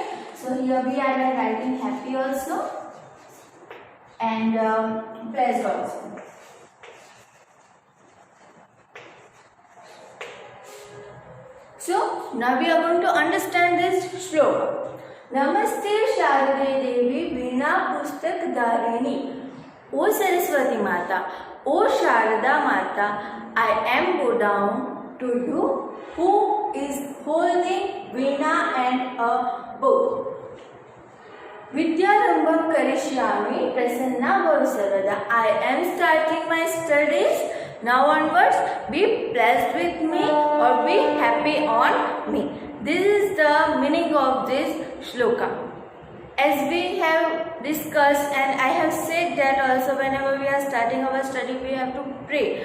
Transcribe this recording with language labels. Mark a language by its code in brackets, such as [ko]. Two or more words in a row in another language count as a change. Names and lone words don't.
[en] So here we are writing happy also and pleased also. So now we are going to understand this shloka. [sa] नमस्ते शारदे देवी वीणा पुस्तक धारिणी. [en] O Saraswati Mata, O Sharada Mata, I am go down to you who is holding veena and a book. [sa] विद्यारम्भं करिष्यामि प्रसन्ना भव सर्वदा. [en] I am starting my studies. Now onwards, be blessed with me or be happy on me. This is the meaning of this shloka. As we have discussed and I have said that also, whenever we are starting our study, we have to pray.